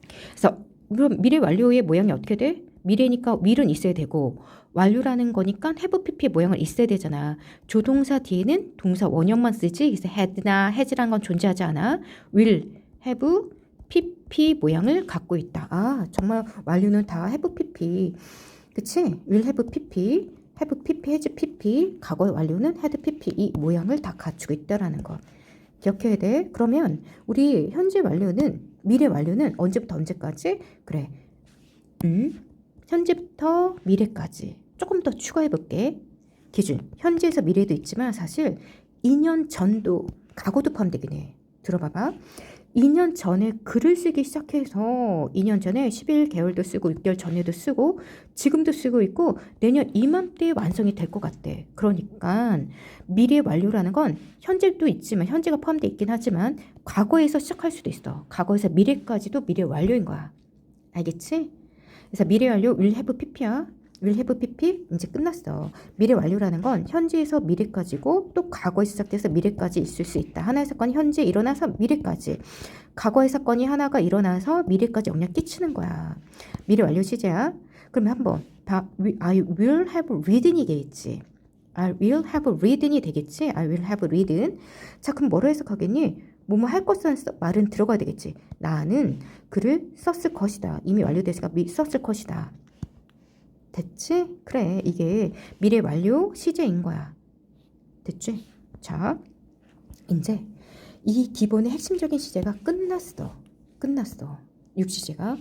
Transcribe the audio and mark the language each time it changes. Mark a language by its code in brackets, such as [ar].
[ko] 그래서 그럼 미래 완료의 모양이 어떻게 돼? 미래니까 will은 있어야 되고 완료라는 거니까 have pp의 모양은 있어야 되잖아. 조동사 뒤에는 동사 원형만 쓰지. 그래서 had나 has라는 건 존재하지 않아. will, have, pp 모양을 갖고 있다. 아 정말 완료는 다 have pp. 그치? [en] will have pp, have pp, has pp. [ko] 과거의 완료는 had pp 이 모양을 다 갖추고 있다라는 거. 기억해야 돼. 그러면 우리 현재 완료는 미래 완료는 언제부터 언제까지? 그래. 현재부터 미래까지 조금 더 추가해 볼게. 기준. 현재에서 미래도 있지만 사실 2년 전도 과거도 포함되긴 해. 들어봐봐. 2년 전에 글을 쓰기 시작해서 2년 전에 11개월도 쓰고 6개월 전에도 쓰고 지금도 쓰고 있고 내년 이맘때에 완성이 될 것 같대. 그러니까 미래 완료라는 건 현재도 있지만 현재가 포함되어 있긴 하지만 과거에서 시작할 수도 있어. 과거에서 미래까지도 미래 완료인 거야. 알겠지? 그래서 미래 완료 will have pp야. will have pp 이제 끝났어. 미래 완료라는 건 현재에서 미래까지고 또 과거에 시작돼서 미래까지 있을 수 있다. 하나의 사건이 현재 일어나서 미래까지. 과거의 사건이 하나가 일어나서 미래까지 영향 끼치는 거야. 미래 완료 시제야. 그러면 한번 [en] I will have read [ko] 이 되겠지. [en] I will have read [ko] 이 되겠지. [en] I will have read. [ko] 자 그럼 뭐로 해석하겠니? 뭐뭐 할 것은 말은 들어가야 되겠지. 나는 글을 썼을 것이다. 이미 완료돼서 썼을 것이다. 됐지? 그래 이게 미래 완료 시제인 거야. 됐지? 자 이제 이 기본의 핵심적인 시제가 끝났어. 6시제가.